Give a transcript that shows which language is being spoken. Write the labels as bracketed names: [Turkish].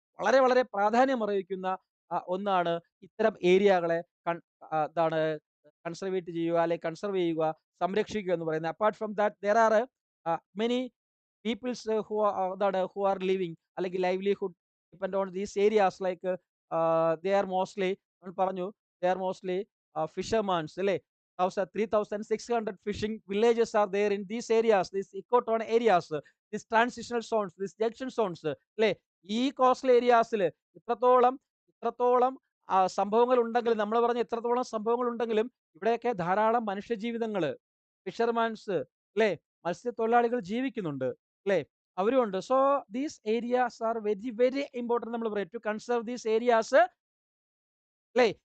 [Malayalam] വളരെ വളരെ പ്രാധാന്യം അർഹിക്കുന്ന ഒന്നാണ് ഇത്തരം ഏരിയകളെ എന്താണ് കൺസർവേറ്റ് ചെയ്യുക, അല്ലെങ്കിൽ കൺസർവ് ചെയ്യുക, സംരക്ഷിക്കുക എന്ന് പറയുന്നത്. [English] apart from that there are many peoples who are living, [Malayalam] അല്ലെങ്കിൽ [English] livelihood depend on these areas, like they are mostly, [Malayalam] നമ്മൾ പറഞ്ഞു, [English] they are mostly fishermans, [Malayalam] അല്ലേ? [English] 3,600 fishing villages are there in these areas, these ecotone areas, these transitional zones, these junction zones, [Malayalam] അല്ലേ? ഈ coastal ഏരിയാസിൽ ഇത്രത്തോളം ഇത്രത്തോളം സംഭവങ്ങൾ ഉണ്ടെങ്കിലും, നമ്മൾ പറഞ്ഞ ഇത്രത്തോളം സംഭവങ്ങൾ ഉണ്ടെങ്കിലും, ഇവിടെയൊക്കെ ധാരാളം മനുഷ്യജീവിതങ്ങൾ, ഫിഷർമാൻസ്, അല്ലേ, മത്സ്യത്തൊഴിലാളികൾ ജീവിക്കുന്നുണ്ട്, അല്ലേ? അവരുമുണ്ട്. [English] So these areas are very very important. [Malayalam] നമ്മൾ പറയും [English] to conserve these areas, [Malayalam] അല്ലേ?